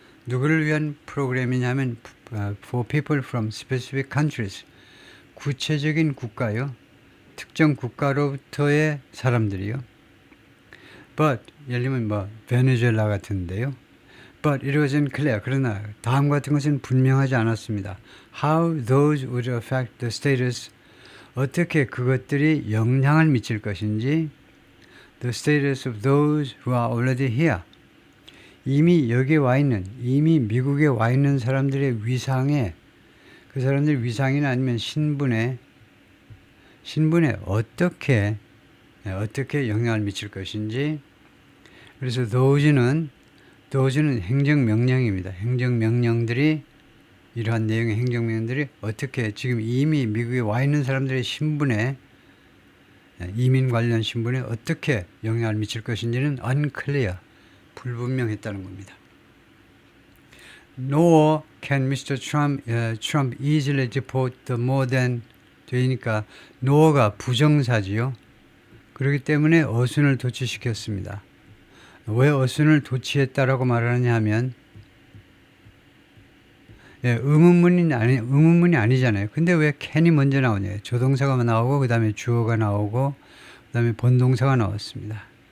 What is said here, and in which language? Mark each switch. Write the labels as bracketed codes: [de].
[ko] 누구를 위한 프로그램이냐면 [en] for people from specific countries, [ko] 구체적인 국가요. 특정 국가로부터의 사람들이요. But, 예를 들면 베네수엘라 같은데요. [en] But it wasn't clear. [ko] 그러나 다음 같은 것은 분명하지 않았습니다. [en] How those would affect the status, [ko] 어떻게 그것들이 영향을 미칠 것인지 [en] the status of those who are already here. [ko] 이미 여기에 와 있는, 이미 미국에 와 있는 사람들의 위상에, 그 사람들의 위상이나 아니면 신분에 어떻게 영향을 미칠 것인지. 그래서 thouse는 행정명령입니다. 행정명령들이 이러한 내용의 행정명령들이 어떻게 지금 이미 미국에 와 있는 사람들의 신분에 이민 관련 신분에 어떻게 영향을 미칠 것인지는 unclear, 불분명했다는 겁니다. [en] Nor can Mr. Trump easily deport the more than [ko] 되니까 nor가 부정사지요. 그렇기 때문에 어순을 도치시켰습니다. 왜 어순을 도치했다라고 말하느냐 하면 의문문이 아니잖아요. 근데 왜 can이 먼저 나오냐? 조동사가 나오고 그 다음에 주어가 나오고 그 다음에 본동사가 나왔습니다.